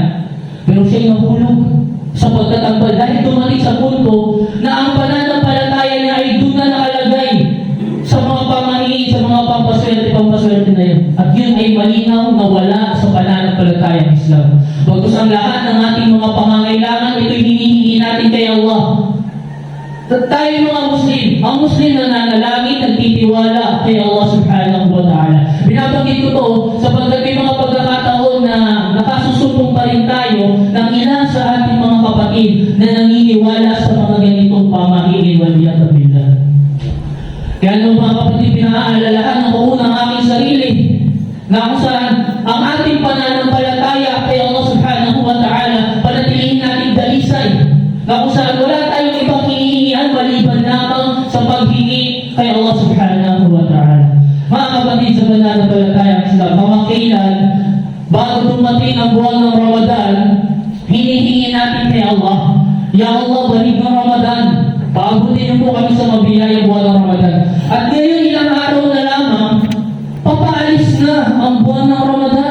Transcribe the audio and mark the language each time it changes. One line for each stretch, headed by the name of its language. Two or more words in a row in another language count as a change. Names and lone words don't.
Filipino: Pero siya ay nahulog sa pagtatambal dahil dumating sa punto na ang pananampalataya niya ay doon na nakalagay sa mga pamahiin, sa mga pampaswerte na yun. At yun ay malinaw na wala sa pananampalatayang Islam. Bagkus ang lahat ng ating mga pangangailangan, ito'y hinihingi natin kay Allah. Tayo mga Muslim, ang Muslim na nanalangin, nagtitiwala kay Allah
Arabic: subhanahu wa ta'ala.
Filipino: Binabanggit ko to sapagkat may mga pagkakataon na nakasusumpong pa rin tayo ng ilan sa ating mga kapatid na naniniwala sa mga ganitong pamahiin
Arabic: waliyat billah.
Filipino: Kaya nung mga kapatid, pinaalalahan ng unang aking sarili na kung saan ang ating pananampalataya kay Allah
Arabic: subhanahu wa ta'ala,
Filipino: panatilihin natin dalisay, na kung saan wala tayong ibang hinihingian maliban lamang sa paghingi kay Allah
Arabic: subhanahu wa ta'ala.
Filipino: Mga kapatid, sa pananampalatayang Islam, kamakailan, bago dumating ang buwan ng Ramadan, hinihingi natin kay Allah,
Arabic: Ya Allah,
Filipino: balik ng Ramadan, paabutin niyo po kami sa mabiyayang buwan ng Ramadan. At ngayon, ilang araw na lamang, papaalis na ang buwan ng Ramadan.